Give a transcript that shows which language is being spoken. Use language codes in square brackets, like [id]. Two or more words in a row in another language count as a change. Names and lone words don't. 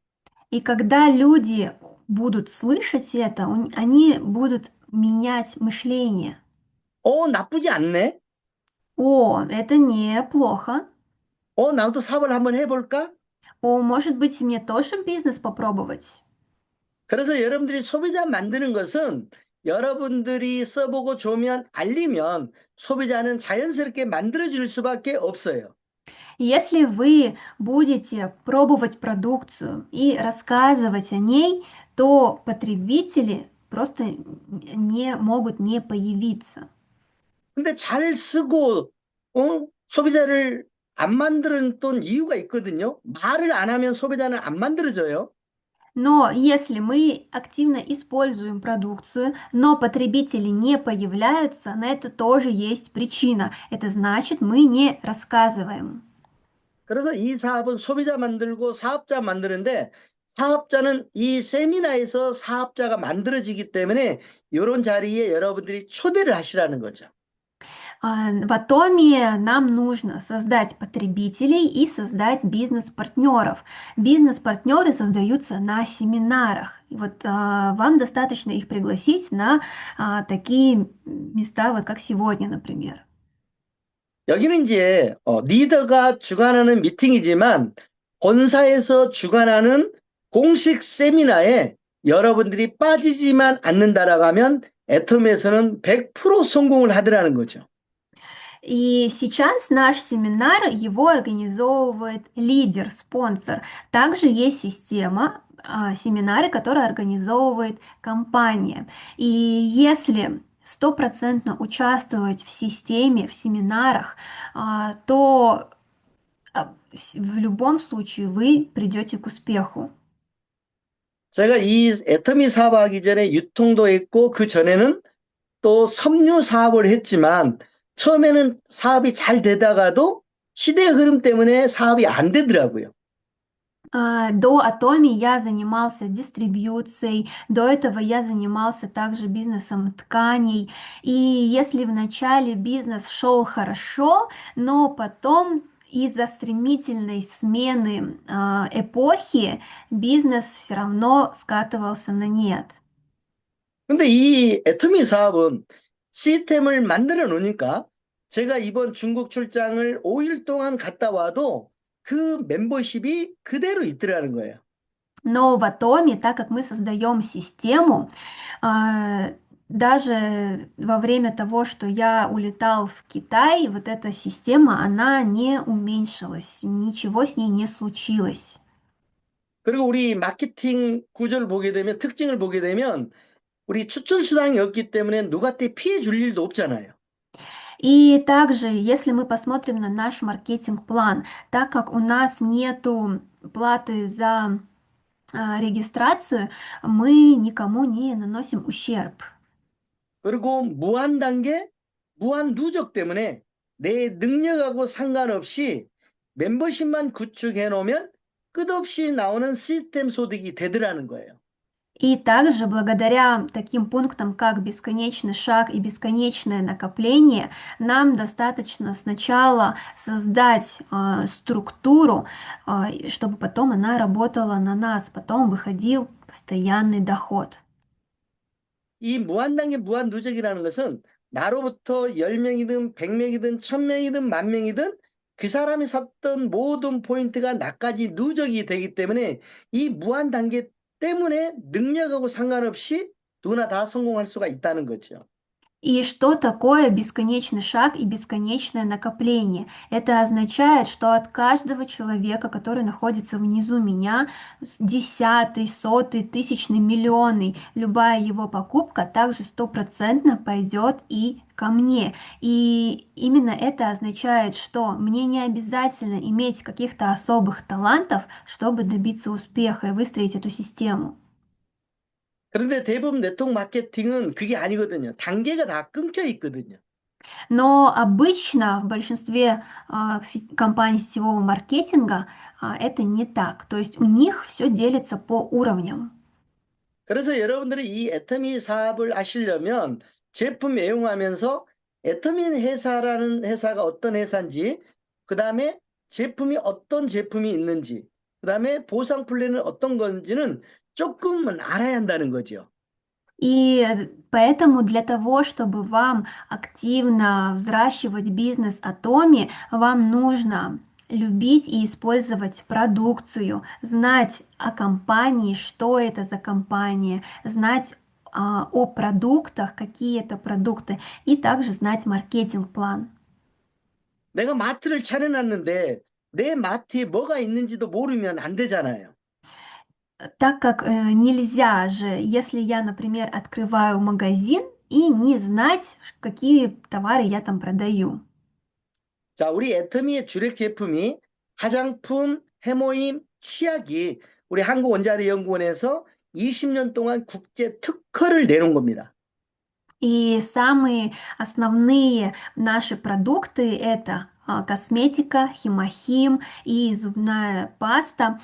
[ru] И когда люди будут слышать это, они будут менять мышление. [ko] 나쁘지 않네. [ru] О, это неплохо. [ko] 나도 사업을 한번 해볼까? [ru] О, может быть, мне тоже бизнес попробовать? [ko] 그래서 여러분들이 소비자 만드는 것은 여러분들이 써보고 좋으면 알리면 소비자는 자연스럽게 만들어질 수밖에 없어요. [ru] Если вы будете пробовать продукцию и рассказывать о ней, то потребители просто не могут не появиться. [ko] 근데 잘 쓰고 소비자를 안 만들었던 이유가 있거든요. 말을 안 하면 소비자는 안 만들어져요. [ru] Но если мы активно используем продукцию, но потребители не появляются, на это тоже есть причина. Это значит, мы не рассказываем. [ko] 그래서 이 사업은 소비자 만들고 사업자 만드는데 사업자는 이 세미나에서 사업자가 만들어지기 때문에 이런 자리에 여러분들이 초대를 하시라는 거죠. [ru] В Атоме нам нужно создать потребителей и создать бизнес-партнеров. Бизнес-партнеры создаются на семинарах. И вот вам достаточно их пригласить на такие места, вот как сегодня, например. [ko] 여기는 이제 리더가 주관하는 미팅이지만 본사에서 주관하는 공식 세미나에 여러분들이 빠지지만 않는다라고 하면 애텀에서는 100% 성공을 하더라는 거죠. [ru] И сейчас наш семинар, его организовывает лидер, спонсор. Также есть система, семинары, которые организовывает компания. И если стопроцентно участвовать в системе, в семинарах, то в любом случае вы придете к успеху. [ko] 제가 이 애터미 사업하기 전에 유통도 했고 그 전에는 또 섬유 사업을 했지만 처음에는 사업이 잘 되다가도 시대의 흐름 때문에 사업이 안 되더라고요. [ru] До Атоми я занимался дистрибьюцией, до этого я занимался также бизнесом тканей. И если в начале бизнес шел хорошо, но потом из-за стремительной смены эпохи бизнес все равно скатывался на нет. [ko] 근데 이 애터미 사업은 시스템을 만들어 놓으니까 제가 이번 중국 출장을 5일 동안 갔다 와도 그 멤버십이 그대로 있더라는 거예요. [ru] Но в Атоме, так как мы создаем систему, даже во время того, что я улетал в Китай, вот эта система, она не уменьшилась, ничего с ней не случилось. [ko] 그리고 우리 마케팅 구조를 보게 되면 특징을 보게 되면 우리 추천 수당이 없기 때문에 누구한테 피해 줄 일도 없잖아요. [ru] И также, если мы посмотрим на наш маркетинг-план, так как у нас нету платы за регистрацию, мы никому не наносим ущерб. [ko] 그리고 무한 단계, 무한 누적 때문에 내 능력하고 상관없이 멤버십만 구축해 놓으면 끝없이 나오는 시스템 소득이 되더라는 거예요. [ru] И также благодаря таким пунктам, как бесконечный шаг и бесконечное накопление, нам достаточно сначала создать структуру, чтобы потом она работала на нас, потом выходил постоянный доход. [ko] 이 무한단계 무한누적이라는 것은 나로부터 10명이든 100명이든 1000명이든 10,000명이든 그 사람이 샀던 모든 포인트가 나까지 누적이 되기 때문에 이 무한단계 때문에 능력하고 상관없이 누구나 다 성공할 수가 있다는 거죠. [ru] И что такое бесконечный шаг и бесконечное накопление? Это означает, что от каждого человека, который находится внизу меня, десятый, сотый, тысячный, миллионный, любая его покупка также стопроцентно пойдет и ко мне. И именно это означает, что мне не обязательно иметь каких-то особых талантов, чтобы добиться успеха и выстроить эту систему. [ko] 그런데 대부분 네트워크 마케팅은 그게 아니거든요. 단계가 다 끊겨 있거든요. [ru] Но обычно в большинстве компаний сетевого маркетинга это не так. То есть у них все делится по уровням. [ko] 그래서 여러분들이 이 애터미 사업을 하시려면 제품 애용하면서 애터미 회사라는 회사가 어떤 회사인지, 그 다음에 제품이 어떤 제품이 있는지, 그 다음에 보상 플랜은 어떤 건지는 조금은 알아야 한다는 거죠. [ru] И поэтому для того, чтобы вам активно взращивать бизнес Атоми, вам нужно любить и использовать продукцию, знать о компании, что это за компания, знать о продуктах, какие это продукты, и также знать маркетинг-план. [ko] 내가 마트를 차려놨는데 내 마트에 뭐가 있는지도 모르면 안 되잖아요. [ru] Так как нельзя же, если я, например, открываю магазин и не знать, какие товары я там продаю. [ko] 자, 우리 애터미의 주력 제품이 화장품, 해모임, 치약이 우리 한국원자력연구원에서 20년 동안 국제 특허를 내놓은 겁니다. [ru] И самые основные наши продукты это косметика, химохим и зубная паста.